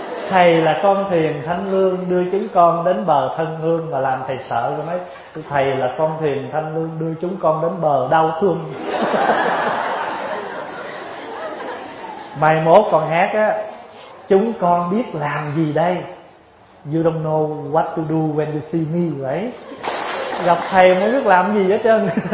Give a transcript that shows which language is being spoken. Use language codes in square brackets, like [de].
[vi] Thầy là con thuyền thanh lương đưa chúng con đến bờ thân hương mà làm thầy sợ rồi mấy. Thầy là con thuyền thanh lương đưa chúng con đến bờ đau thương. Mai mốt con hát á, chúng con biết làm gì đây? [en] You don't know what to do when you see me, vậy? [vi] Gặp thầy mới biết làm gì hết trơn.